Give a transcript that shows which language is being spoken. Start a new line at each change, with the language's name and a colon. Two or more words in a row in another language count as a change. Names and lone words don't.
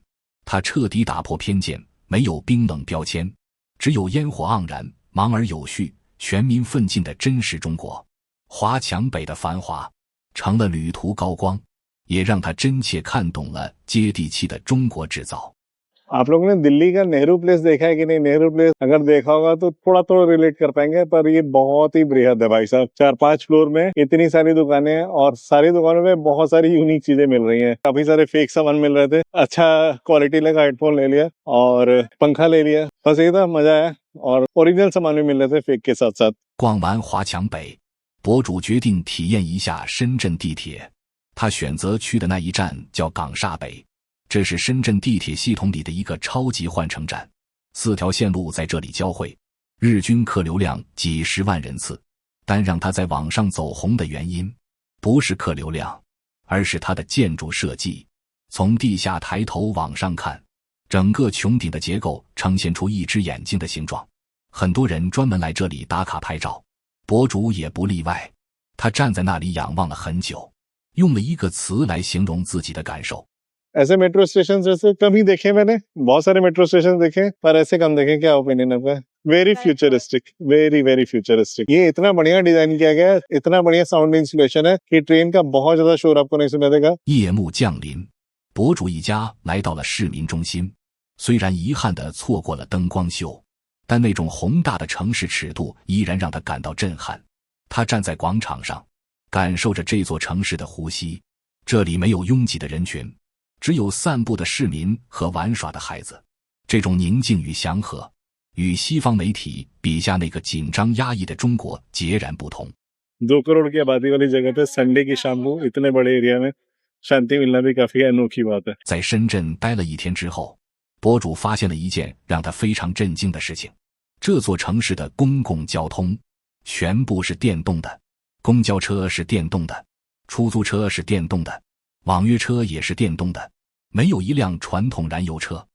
Chinese: 他彻底打破偏见，没有冰冷标签，只有烟火盎然、忙而有序、全民奋进的真实中国。华强北的繁华成了旅途高光，也让他真切看懂了接地气的中国制造。
Hindi: आप लोगों ने दिल्ली का नेहरू प्लेस देखा है कि नहीं? नेहरू प्लेस अगर देखा होगा तो थोड़ा थोड़ा रिलेट कर पाएंगे, पर ये बहुत ही बृहद है भाई साहब। 4-5 फ्लोर में इतनी सारी दुकानें हैं और सारी दुकानों में बहुत सारी यूनिक चीजें मिल रही हैं। काफी सारे फेक सामान मिल रहे थे, अच्छा क्वालिटी लगा, हेडफोन ले लिया और पंखा ले लिया, बस ये था, मजा आया। और ओरिजिनल सामान भी मिल रहे थे फेक के साथ साथ।
Chinese: 逛完华强北，博主决定体验一下深圳地铁。他选择去的那一站叫港厦北，这是深圳地铁系统里的一个超级换乘站，4条线路在这里交汇，日均客流量几10万人次。但让他在网上走红的原因，不是客流量，而是它的建筑设计。从地下抬头往上看，整个穹顶的结构呈现出一只眼睛的形状，很多人专门来这里打卡拍照，博主也不例外。他站在那里仰望了很久，用了一个词来形容自己的感受。
Hindi: ऐसे
English: metro station
Hindi: जैसे कम ही देखे मैंने, बहुत सारे
English: metro station
Hindi: देखे पर ऐसे कम देखे। क्या ओपिनियन आपका?
English: very futuristic, very very futuristic.
Hindi: ये इतना बढ़िया डिजाइन किया गया है, इतना बढ़िया
English: sound insulation
Hindi: है कि ट्रेन का बहुत ज्यादा शोर आपको नहीं सुनाई देगा।
Chinese: 夜幕降临，博主一家来到了市民中心，虽然遗憾地错过了灯光秀，但那种宏大的城市尺度依然让他感到震撼。他站在广场上，感受着这座城市的呼吸。这里没有拥挤的人群，只有散步的市民和玩耍的孩子。这种宁静与祥和，与西方媒体笔下那个紧张压抑的中国截然不同。
Hindi: 2 करोड़ की आबादी वाली जगह पे संडे की शाम को इतने बड़े एरिया में शांति मिलना भी काफी अनोखी बात है।
Chinese: 在深圳待了1天之后，博主发现了一件让他非常震惊的事情：这座城市的公共交通全部是电动的，公交车是电动的，出租车是电动的，网约车也是电动的，没有一辆传统燃油车。